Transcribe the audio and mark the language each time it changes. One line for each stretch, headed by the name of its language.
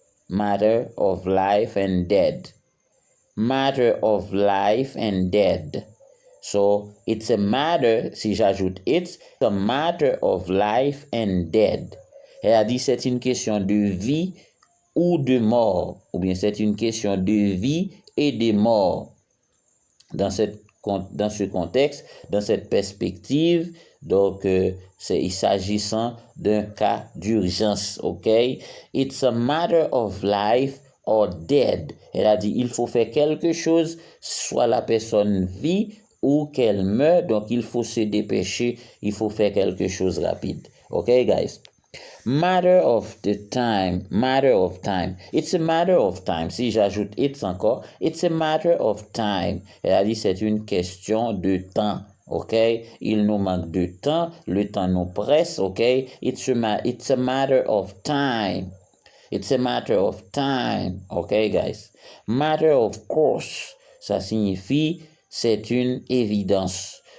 English: Matter of life and death. Matter of life and death. So, it's a matter,
French: si j'ajoute
English: it's a matter of life and death.
French: Elle a dit c'est une question de vie ou de mort, ou bien c'est une question de vie et de mort. Dans ce contexte, dans cette perspective, donc il s'agissant d'un cas d'urgence, ok?
English: It's a matter of life or death.
French: Elle a dit il faut faire quelque chose, soit la personne vit ou qu'elle meurt, donc il faut se dépêcher, il faut faire quelque chose rapide.
English: Ok, guys? Matter of time. It's a matter of time.
French: Si j'ajoute
English: it's encore, it's a matter of time. Elle a dit c'est une question de temps. Ok? Il nous manque de temps, le temps nous presse. Ok? It's a matter of time. It's a matter of time. Ok, guys? Matter of course,
French: ça signifie c'est une évidence.